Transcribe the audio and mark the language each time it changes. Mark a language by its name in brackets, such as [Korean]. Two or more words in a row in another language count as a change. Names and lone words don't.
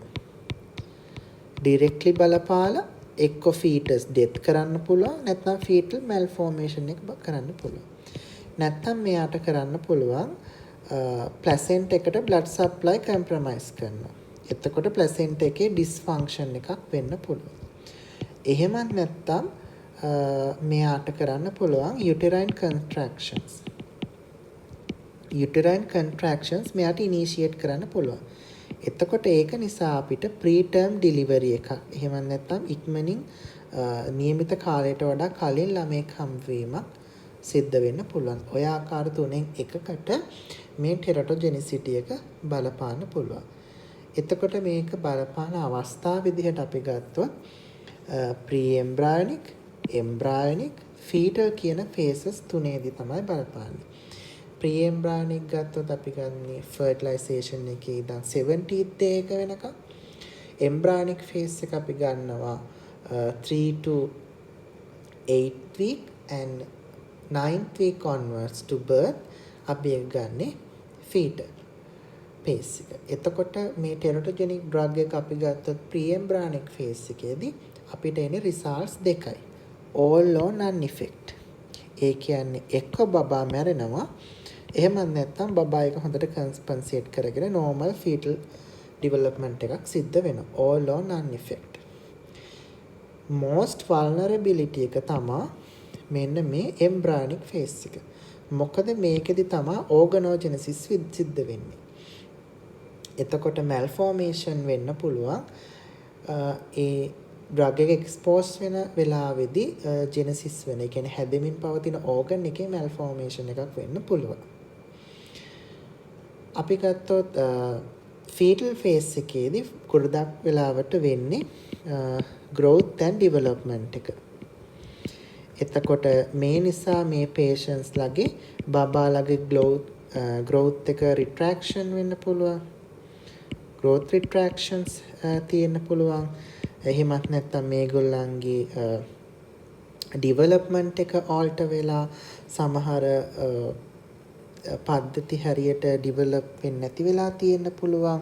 [Sinhala] ඩිරෙක්ට්ලි බලපාලා එක්ක [English] fetus death [Sinhala] කරන්න පුළුවන් නැත්නම් [English] fetal malformation [Sinhala] එක කරන්න පුළුවන්. නැත්නම් මෙයාට කරන්න පුළුවන් ප්ලැසෙන්ට් එකට [English] blood supply compromise [Sinhala] කරනවා. එතකොට ප්ලැසෙන්ට් එකේ ඩිස්ෆන්ක්ෂන් එකක් වෙන්න පුළුවන්. එහෙමත් නැත්නම් මෙයාට කරන්න පුළුවන් [English] uterine contractions. uterine contractions [Sinhala] මෙයාට initiate කරන්න පුළුවන්. එතකොට ඒක නිසා අපිට [English] preterm delivery [Sinhala] එකක් එහෙම නැත්නම් ඉක්මනින් નિયમિત කාලයට වඩා කලින් ළමෙක් හම්බවීමක් සිද්ධ වෙන්න පුළුවන්. ඔය ආකාර තුනෙන් එකකට මේ ටෙරටොජෙනිසිටි එක බලපාන්න පුළුවන්. එතකොට මේක බලපාන අවස්ථා විදිහට අපි ගත්තොත් [English] pre-embryonic, embryonic, fetal [Sinhala] කියන phases තුනේදී තමයි බලපාන්නේ. pre-embryonic ගත්තොත් අපි ගන්නේ fertilization එකේ ඉඳන් [English] 70th day [Sinhala] එක වෙනකම්. [English] embryonic phase [Sinhala] එක අපි ගන්නවා [English] 3 to 8 week and 9th week onwards to birth [Sinhala] අපි ගන්නේ [English] fetal phase එක. [Sinhala] එතකොට මේ [English] teratogenic drug [Sinhala] එක අපි ගත්තොත් [English] pre-embryonic phase [Sinhala] එකේදී අපිට එන්නේ results දෙකයි. [English] all or none effect. [Sinhala] ඒ කියන්නේ එක්ක බබා මැරෙනවා එහෙම නැත්නම් බබා එක හොඳට compensate කරගෙන [English] normal fetal development [Sinhala] එකක් සිද්ධ වෙනවා. [English] all or none effect. most vulnerability [Sinhala] එක තමයි මෙන්න මේ [English] embryonic phase එක. [Sinhala] මොකද මේකෙදි තමයි [English] organogenesis [Sinhala] සිද්ධ වෙන්නේ. එතකොට malformation වෙන්න පුළුවන්. ඒ drug එක expose වෙන වෙලාවේදී genesis වෙන. ඒ කියන්නේ හැදෙමින් පවතින organ එකේ malformation එකක් වෙන්න පුළුවන්. අපි ගත්තොත් [English] fetal phase [Sinhala] එකේදී ගොඩක් වෙලාවට වෙන්නේ [English] growth and development [Sinhala] එක. එතකොට මේ නිසා මේ patients ලගේ බබාලගේ growth එක retraction වෙන්න පුළුවන්. [English] growth retractions [Sinhala] තියෙන්න පුළුවන්. එහෙමත් නැත්නම් මේගොල්ලන්ගේ development එක alter වෙලා සමහර පද්ධති හරියට develop වෙන්නේ නැති වෙලා තියෙන්න පුළුවන්.